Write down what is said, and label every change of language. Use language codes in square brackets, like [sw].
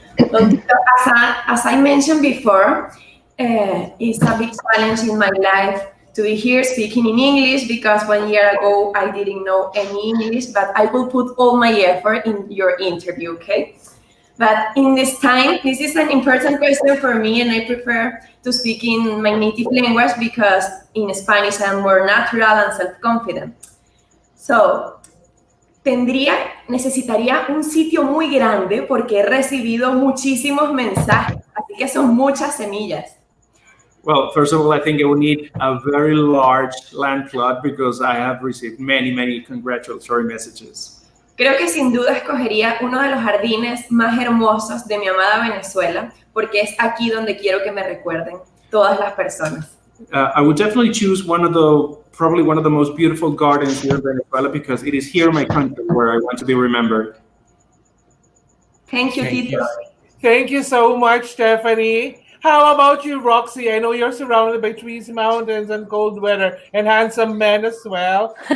[en] Well, as I mentioned before, it's a big challenge in my life to be here speaking in English because 1 year ago I didn't know any English, but I will put all my effort in your interview, okay? But in this time, this is an important question for me, and I prefer to speak in my native language because in Spanish I'm more natural and self-confident. [es] So, necesitaría un sitio muy grande porque he recibido muchísimos mensajes, así que son muchas semillas. [en] Well, first of all, I think I would need a very large land plot because I have received many congratulatory messages. [es] Creo que sin duda escogería uno de los jardines más hermosos de mi amada Venezuela, porque es aquí donde quiero que me recuerden todas las personas. [en] I would definitely choose probably one of the most beautiful gardens here in Venezuela because it is here in my country where I want to be remembered. Thank you, Tito. Thank you so much, Stephany. How about you, Roxy? I know you're surrounded by trees, mountains, and cold weather, and handsome men as well.